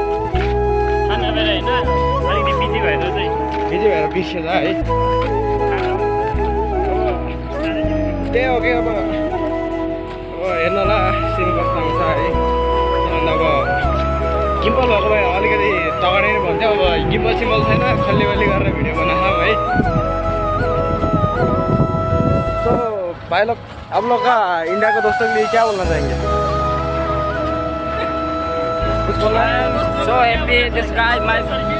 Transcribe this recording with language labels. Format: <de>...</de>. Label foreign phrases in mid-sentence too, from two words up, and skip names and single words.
<ne>बिजी भएर बिर्सेछ है त्यही हो कि अब हेर्नु होला सिन कस्तो आउँछ है अन्त अब गिम्पल भएको भए अलिकति तगडै नै भन्थ्यो अब गिम्पल सिम्पल छैन खल्ली गरेर भिडियो बनाउँछौँ है सो</ne> <hi>भाइ लोग आप लोग का इंडिया के दोस्तों के लिए क्या बोलना चाहेंगे कुछ बोलना है</hi> <en>so happy this guy my</en>